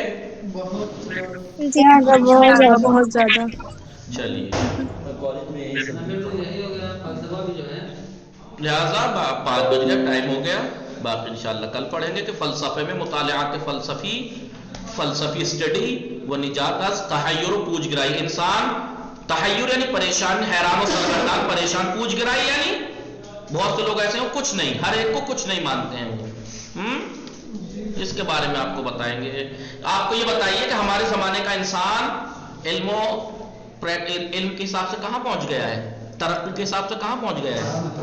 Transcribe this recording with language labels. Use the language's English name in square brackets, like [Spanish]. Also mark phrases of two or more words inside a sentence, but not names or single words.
[Urdu] جی بہت زیادہ۔ چلیے کالج میں یہی سب لہٰذا 5 بج گیا، ٹائم ہو گیا، باقی انشاءاللہ کل پڑھیں گے کہ فلسفے میں [Persian] مطالعات فلسفی [Urdu] اسٹڈی [Persian] و نجات از تحیر و پوچھ گرائی، [Urdu] انسان تحیر یعنی پریشان، حیران و سرگردان، پریشان، پوچھ گرائی یعنی بہت سے لوگ ایسے ہیں کچھ نہیں، ہر ایک کو کچھ نہیں مانتے ہیں وہ، اس کے بارے میں آپ کو بتائیں گے۔ آپ کو یہ بتائیے کہ ہمارے زمانے کا انسان علم کے حساب سے کہاں پہنچ گیا ہے، ترقی کے حساب سے کہاں پہنچ گیا ہے؟